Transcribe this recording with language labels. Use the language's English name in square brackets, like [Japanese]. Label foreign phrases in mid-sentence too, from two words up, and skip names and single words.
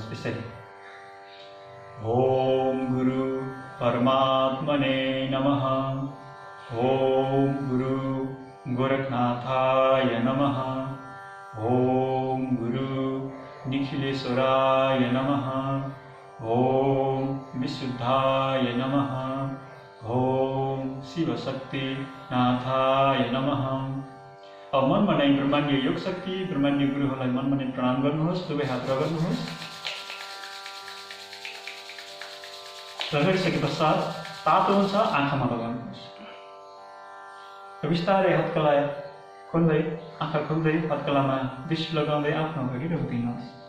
[Sanskrit] यसरी ओम गुरु परमात्मने नमः, ओम गुरु गोरखनाथाय नमः, ओम गुरु निखिलेश्वराय नमः, ओम विशुद्धाय नमः, ओम शिवशक्ति नाथाय नमः। [Nepali] अब मनमा नै ब्रह्माण्डीय योग शक्ति ब्रह्माण्डीय गुरुहरूलाई मनमा नै प्रणाम गर्नुहोस्। दुवै हात रगड्नुहोस्। रगडिसके पश्चात तातो हुन्छ आँखामा लगाउनुहोस् र बिस्तारै हत्कला खोल्दै आँखा खोल्दै हत्कलामा दृष्टि लगाउँदै आफ्नो अगाडि रोकिदिनुहोस्।